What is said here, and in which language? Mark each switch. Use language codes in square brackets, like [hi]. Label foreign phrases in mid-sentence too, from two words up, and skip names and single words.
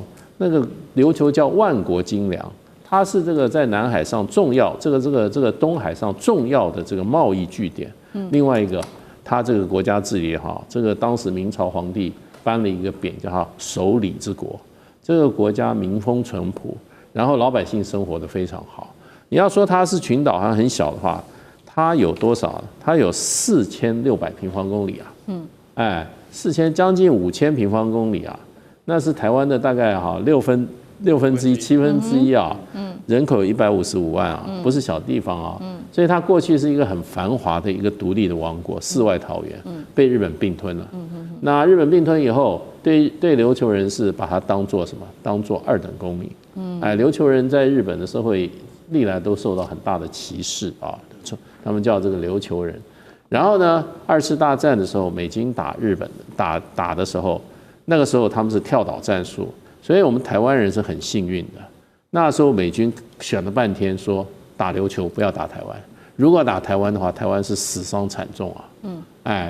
[zh] 那個琉球叫萬國津梁，它是這個在南海上重要，這個東海上重要的這個貿易據點。另外一個。他這個國家治理哈，這個當時明朝皇帝頒了一個匾叫他守禮之國，這個國家民風淳樸，然後老百姓生活得非常好。你要說它是群島還很小的話，它有多少？它有4600平方公里啊，將近5000平方公里啊，那是台灣的大概6分 1/6、1/7啊，人口有155萬啊，不是小地方啊，所以它過去是一個很繁華的一個獨立的王國，世外桃源，被日本併吞了。那日本併吞以後，對琉球人是把它當作什麼？當作2等公民。琉球人在日本的社會歷來都受到很大的歧視啊，他們叫這個琉球人。然後呢，2次大戰的時候，美軍打日本打的時候，那個時候他們是跳島戰術，所以我們台灣人是很幸運的。那時候美軍選了半天，說打琉球不要打台灣，如果打台灣的話，台灣是死傷慘重啊。